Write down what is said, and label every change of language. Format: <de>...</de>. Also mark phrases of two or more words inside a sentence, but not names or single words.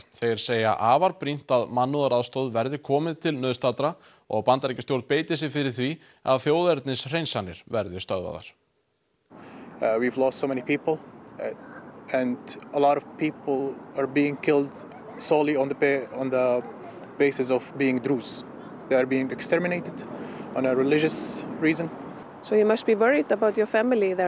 <is>Þeir segja afar brýnt að mannúðaraðstoð verði komið til nauðstaddra og bandaríkjastjórn beiti sig fyrir því að þjóðernishreinsanir verði stöðvaðar.</is> <en>We've lost so many people and a lot of people are being killed solely on the basis of being Druze. They are being exterminated on a religious reason. So you must be worried about your family there.</en>